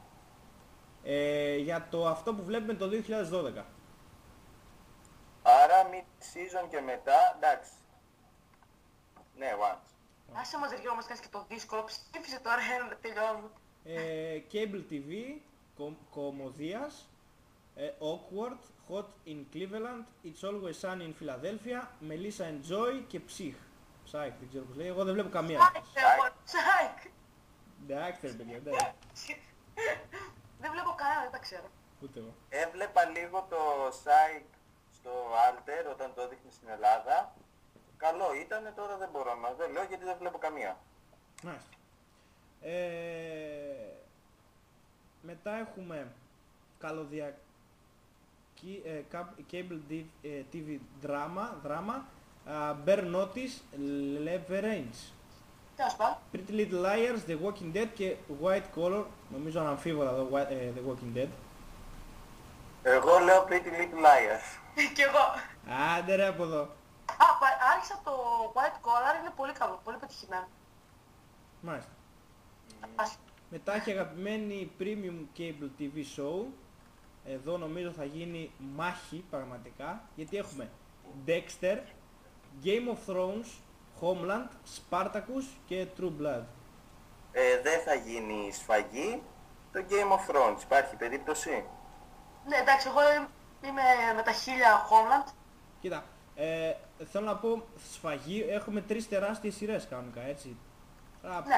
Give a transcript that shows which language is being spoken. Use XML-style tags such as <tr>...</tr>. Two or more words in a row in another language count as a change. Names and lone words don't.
<el>Για το αυτό που βλέπουμε το 2012. Άρα mid-season και μετά, εντάξει. Ναι, Once. Άσε μας ρε Γιώργο, μας κάνεις και το δύσκολο. Ψήφισε τώρα να τελειώνουμε.</el> <en>Cable TV,</en> <el>Κομμωδίας, Awkward, Hot in Cleveland, It's Always Sunny in Philadelphia, Melissa and Joy και Psych. Psych, δεν ξέρω πώς λέει, εγώ δεν βλέπω καμία. Psych. Εντάξει ρε παιδιά, εντάξει. Δεν βλέπω κανένα, δεν τα ξέρω. Ούτε εγώ. Έβλεπα λίγο το Psych στο Alter όταν το έδειχνε στην Ελλάδα. Καλό ήτανε, τώρα δεν μπορώ να δω, λέω γιατί δεν βλέπω καμία. Μάλιστα. Μετά έχουμε καλωδιακή</el> <en>cable TV</en> <el>δράμα, Bear Notice, Leverage, Τέλος πάντων. Pretty Little Liars, The Walking Dead και White Collar, νομίζω αναμφίβολα εδώ The Walking Dead. Εγώ λέω Pretty Little Liars. Κι εγώ. Άντε ρε από εδώ. Άρχισα το White Collar, είναι πολύ καλό, πολύ πετυχημένο. Μάλιστα. Ας- Μετά έχει αγαπημένη</el> <en>Premium Cable TV Show.</en> <el>Εδώ νομίζω θα γίνει μάχη πραγματικά, γιατί έχουμε Dexter, Game of Thrones, Homeland, Spartacus και True Blood. Δεν θα γίνει σφαγή το Game of Thrones, υπάρχει περίπτωση. Ναι, εντάξει, εγώ είμαι με τα 1000 Homeland. Κοίτα, θέλω να πω σφαγή, έχουμε 3 τεράστιες σειρές κανονικά, έτσι. Ναι.</el>